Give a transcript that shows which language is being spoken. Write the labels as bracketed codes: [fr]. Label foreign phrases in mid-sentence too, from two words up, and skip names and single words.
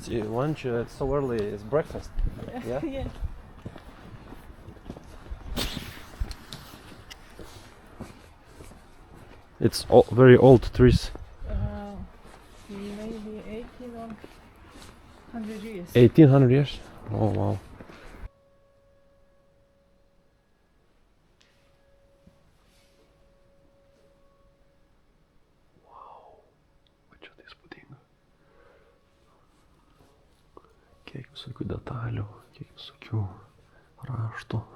[en] lunch, it's so early, it's breakfast. Yeah? Yeah. It's very old trees. Maybe 100 years. 1800 years? Oh wow. [lt] Čia tai įspūdinga. Kiek visokių detalių, kiek visokių raštų.